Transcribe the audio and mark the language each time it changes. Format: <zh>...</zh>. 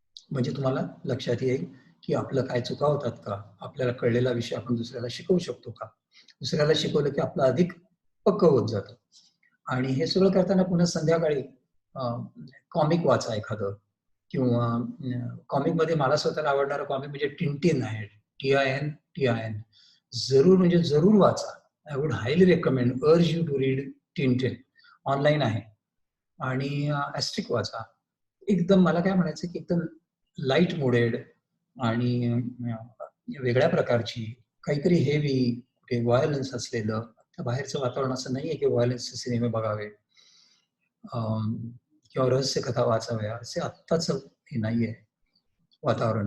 <mr>म्हणजे तुम्हाला लक्षात येईल की आपलं काय चुका होतात का, आपल्याला कळलेला विषय आपण दुसऱ्याला शिकवू शकतो का. दुसऱ्याला शिकवलं की आपलं अधिक पक्क होत जातं. आणि हे सगळं करताना पुन्हा संध्याकाळी कॉमिक वाचा एखादं किंवा कॉमिकमध्ये मला स्वतःला आवडणारं कॉमिक म्हणजे टिनटिन आहे. TIN. जरूर म्हणजे जरूर वाचा.</mr> <en>I would highly recommend urge you to read Tintin.</en> <mr>Online आहे. आणि ॲस्ट्रिक वाचा. एकदम मला काय म्हणायचं की एकदम लाईट मोडेड आणि वेगळ्या प्रकारची काहीतरी हेवी, व्हायलन्स असलेलं. बाहेरचं वातावरण असं नाहीये की व्हायलन्सचे सिनेमे बघावे किंवा रहस्यकथा वाचाव्या असे आत्ताच हे नाहीये वातावरण.</mr>